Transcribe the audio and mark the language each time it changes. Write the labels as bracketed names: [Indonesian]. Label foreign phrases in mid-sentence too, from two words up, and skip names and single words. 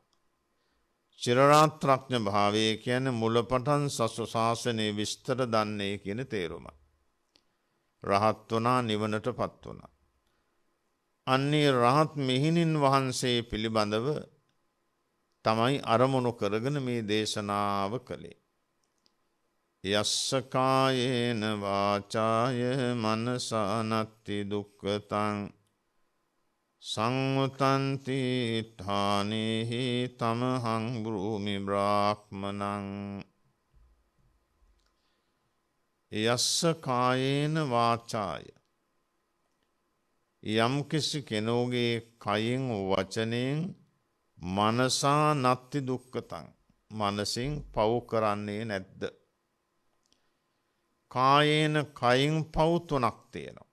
[Sinhala] චිරරාත්‍රඥ භාවය කියන්නේ මුලපටන් සසු ශාසනයේ විස්තර දන්නේ කියන තේරුම. රහත් වුණා නිවනටපත් වුණා. අන්නේ රහත් මෙහිණින් වහන්සේ පිළිබඳව තමයි අරමුණු කරගෙන මේ දේශනාව කළේ. [Pali] යස්ස කායේන වාචාය මනසා නත්ති දුක්ඛතං සංවතන්ති ඨානේහි තමහං බ්‍රූමි බ්‍රාහ්මනං. යස්ස කායේන වාචාය [Sinhala] යම් කිසි කෙනෙකුගේ කයින් වචනයෙන් [Pali] මනසා නත්ති දුක්ඛතං [Sinhala] මනසින් පව් කරන්නේ නැද්ද? කායේන කයින් පව් තුනක් තියෙනවා.